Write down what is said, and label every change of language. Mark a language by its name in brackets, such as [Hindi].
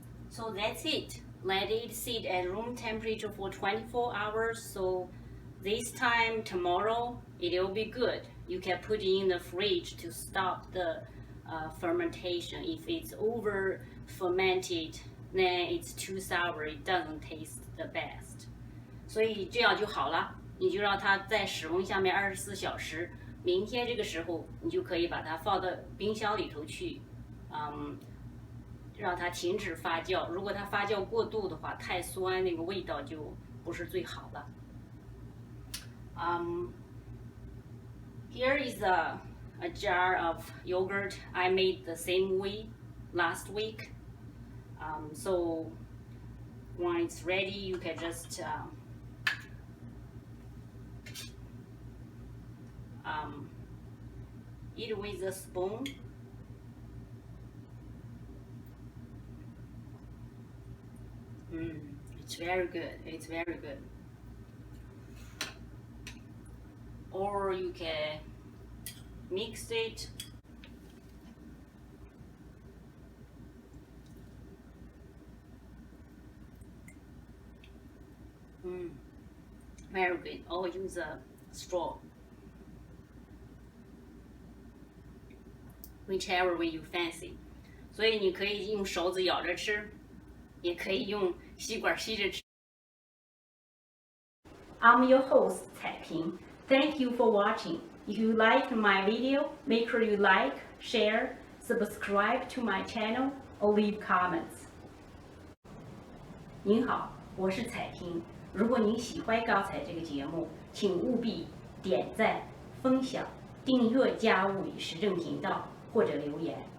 [English] So that's it. Let it sit at room temperature for 24 hours. So this time tomorrow it will be good. You can put it in the fridge to stop the fermentation. If it's over fermented, then it's too sour. It doesn't taste the best. [Chinese] 所以这样就好了，你就让它在室温下面24小时。明天这个时候，你就可以把它放到冰箱里头去，让它停止发酵。如果它发酵过度的话，太酸，那个味道就不是最好了。 [English] Here is a jar of yogurt I made the same way last week. So when it's ready, you can just eat with a spoon. It's very good. It's very good. Or you can mix it. Very good. Or use a straw. Whichever way you fancy. [Chinese] 所以你可以用手指咬着吃，也可以用吸管吸着吃。 [English] I'm your host, 彩萍。 Thank you for watching. If you like my video, make sure you like, share, subscribe to my channel, or leave comments. [Chinese] 您好，我是彩萍。如果您喜欢刚才这个节目，请务必点赞、分享、订阅加物语时政频道或者留言。